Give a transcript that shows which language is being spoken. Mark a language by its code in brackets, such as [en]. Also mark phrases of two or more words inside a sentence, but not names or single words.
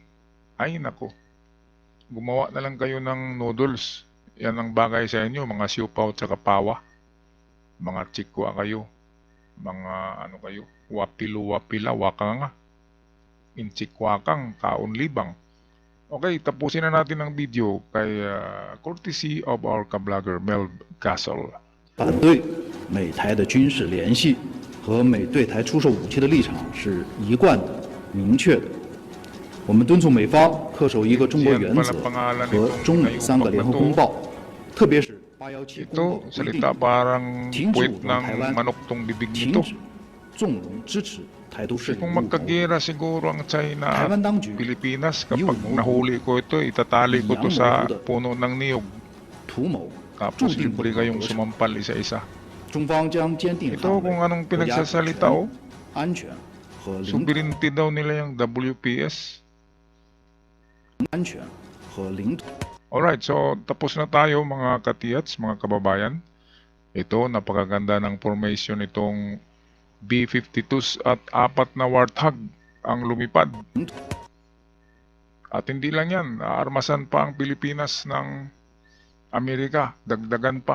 [tl] Ay nako, gumawa na lang kayo ng noodles. Yan ang bagay sa inyo, mga siupaw at pawa. Mga chikwa kayo. Mga ano kayo, wapilo-wapila, waka nga. Inchikwakang, kaunlibang. Okay, tapusin na natin ang video kay [en] courtesy of our [tl] ka-vlogger Mel Castle. [zh] 反对美台的军事联系和美对台出售武器的立场是一贯的、明确的。我们敦促美方恪守一个中国原则和中美3个联合公报，特别是817 [tl] Ito, [zh] 公报的规 [tl] salita [zh] 定， [tl] parang [zh] 停止 [tl] puwet [zh] 武装台 [tl] ng [zh] 湾， [tl] manok tong bibig [zh] 停 [tl] nito. [zh] 止纵容支持台独势力 [tl] Kung [zh] 入国。 [tl] magkagera siguro ang China [zh] 台 [tl] at [zh] 湾当局 [tl] Pilipinas, [zh] 以武 [tl] kapag [zh] 谋独， [tl] nahuli ko ito, itatali ko to sa puno ng niyog. [zh] 图谋，注 [tl] Tapos [zh] 定不 [tl] libre [zh] 能 [tl] kayong [zh] 得逞。 [tl] sumampal isa-isa. [zh] 中方将坚定 [tl] Ito [zh] 捍 [tl] kung [zh] 卫 [tl] anong [zh] 国家主 [tl] pinagsasalita [zh] 权 [tl] oh. [zh] 安全和领土 [tl] Sovereignty daw nila yung WPS. [zh] 安全和领土。 [tl] Alright, so tapos na tayo mga katiyats, mga kababayan. Ito, napakaganda ng formation itong B-52s at 4 na Warthog ang lumipad. At hindi lang yan, aarmasan pa ang Pilipinas ng Amerika, dagdagan pa.